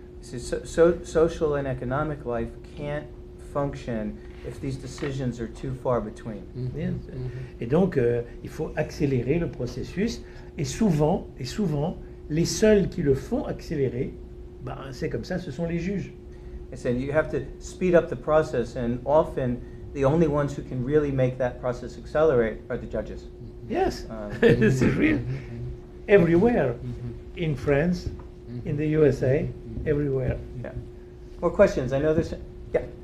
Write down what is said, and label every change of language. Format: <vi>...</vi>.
<en>Social and economic life can't function if these decisions are too far between.</en> <fr>Et donc, il faut accélérer le processus. Et souvent, les seuls qui le font accélérer, ben, c'est comme ça, ce sont les juges.</fr> <en>I said you have to speed up the process, and often the only ones who can really make that process accelerate are the judges. Yes, this is real. Everywhere, in France, in the USA, everywhere. Yeah. More questions? I know there's. Yeah.</en>